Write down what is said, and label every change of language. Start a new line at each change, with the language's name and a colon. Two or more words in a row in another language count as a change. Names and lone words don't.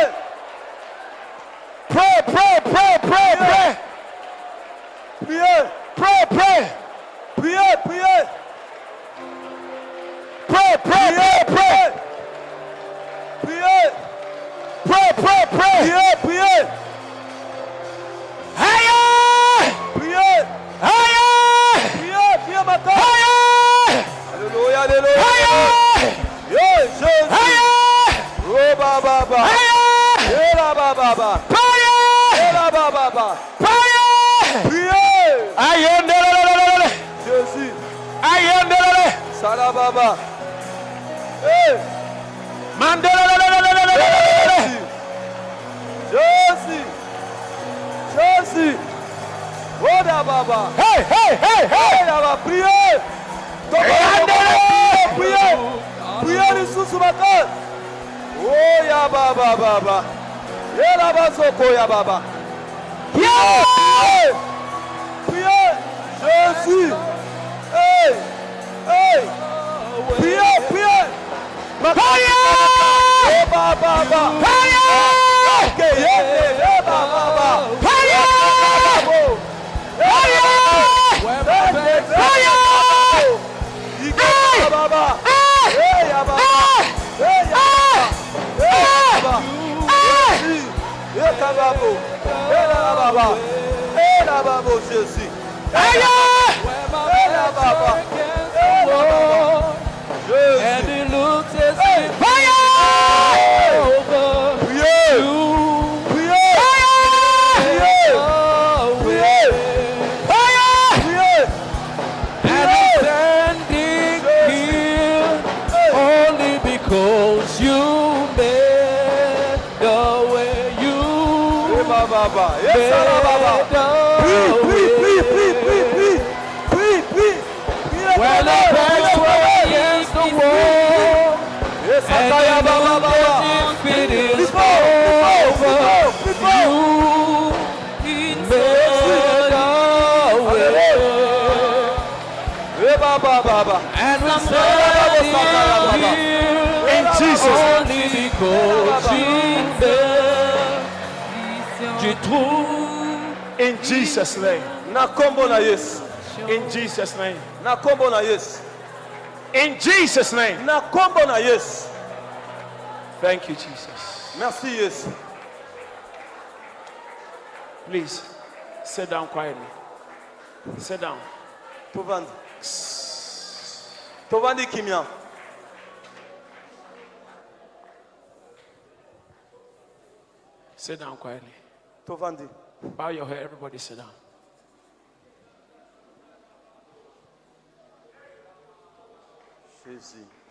English: Pray, pray, pray, pray, pray!
French: priez,
English: Pray, pray!
French: priez, priez,
English: Pray, pray, pray, pray!
French: priez,
English: Pray, pray, pray!
French: priez, priez,
English: Higher!
French: priez,
English: Higher!
French: priez, priez maintenant.
English: Higher!
French: Alléluia, alléluia.
English: Higher!
French: Yo, Jésus.
English: Higher!
Lingala: Oh, baba, baba.
English: Higher!
Lingala: Eh, la, baba, baba.
English: Fire!
Lingala: Eh, la, baba, baba.
English: Fire!
French: Priez. Ayendelelelelele! Jésus. Ayendelele!
Lingala: Sala, baba. Eh, Mandelelelelelelele!
French: Jésus. Jésus.
Lingala: Oh, la, baba. Hey, hey, hey, hey! Eh, la, baba. Priez. Ayendelele!
French: Priez. Priez lisusu maintenant.
Lingala: Oh, ya baba, baba. Eh, la, basoko, ya baba.
English: Yeah!
French: Priez, Jésus. Hey, hey. Priez, priez.
English: Fire!
Lingala: Oh, baba, baba.
English: Fire!
Lingala: Okay, yeah, baba, baba.
English: Fire! Fire! Fire!
Lingala: Baba. Ah! Hey, ya baba. Ah! Hey, ya baba. Hey, baba. Ah! Hey, kababo. Hey, la baba. Hey, la baba, Jésus.
English: Fire!
Lingala: Hey, la baba. Hey, la baba.
French: Jésus.
English: And it looks as if Fire! over
French: Priez. Priez. Priez. Priez.
English: Fire!
French: Priez.
English: and I'm standing here only because you made the way you
Lingala: Hey, baba. Yes,
English: made
Lingala: baba.
English: the
French: Prie, prie, prie, prie,
English: way.
French: prie, prie, prie, prie.
English: When the best way is the wall Yes, and Sakaya, it
Lingala: baba,
English: looks
Lingala: baba.
English: as if it is Before, over, before. you made the way.
Lingala: Hey, baba, baba.
English: And we're standing here In Jesus' name. only because
French: tu trouves
English: In Jesus' name.
Lingala: Na kombo na Yesu.
English: In Jesus' name.
Lingala: Na kombo na Yesu.
English: In Jesus' name.
Lingala: Na kombo na Yesu.
English: Thank you, Jesus.
French: Merci Yesu.
English: Please sit down quietly. Sit down.
Lingala: Tovandi. Tovandi kimya.
English: Sit down quietly.
Lingala: Tovandi.
English: Bow your head. Everybody sit down.
French: Jésus.